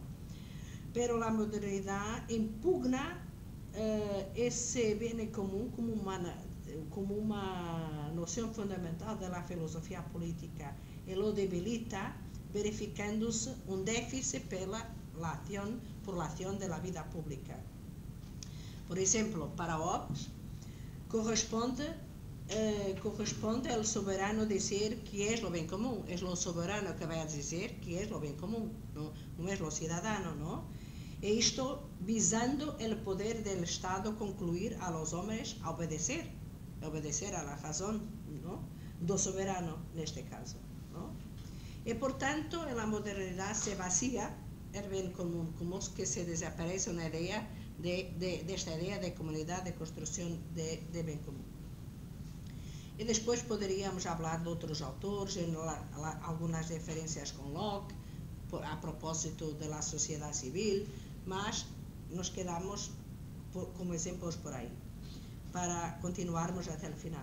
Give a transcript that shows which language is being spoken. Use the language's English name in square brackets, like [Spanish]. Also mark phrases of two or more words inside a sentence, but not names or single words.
[Spanish] Pero la modernidad impugna ese bien común como una noción fundamental de la filosofía política y lo debilita, verificándose un déficit por la acción de la vida pública. Por ejemplo, para Hobbes corresponde al soberano decir que es lo bien común. Es lo soberano que va a decir que es lo bien común, no es lo ciudadano, ¿no? [Portuguese] E isto visando [Spanish] el poder del Estado concluir a los hombres a obedecer a la razón, ¿no? [Portuguese] Do soberano, neste caso, ¿no? E, [Spanish] por tanto, en la modernidad se vacía el bien común, como que se desaparece una idea de esta idea de comunidad, de construcción de bien común. [Portuguese] E despois poderíamos falar de outros autores, algumas referências com Locke, a propósito da sociedade civil, mas [Spanish] nos quedamos [Portuguese] como exemplos por aí, para continuarmos até o final.